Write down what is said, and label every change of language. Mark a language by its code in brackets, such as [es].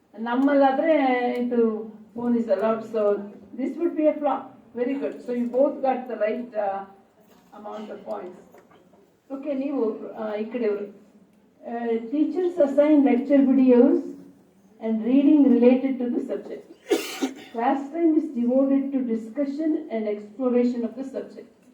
[kn] ನಮ್ಮಲ್ಲಾದ್ರೆ ಇದು [en] Phone is allowed, so this would be a flop. Very good. So you both got the right amount of points. [kn] Okay, ನೀವು ಈ ಕಡೆಯವರು. [en] Teachers assign lecture videos and reading related to the subject. Class time is devoted to discussion and exploration of the subject.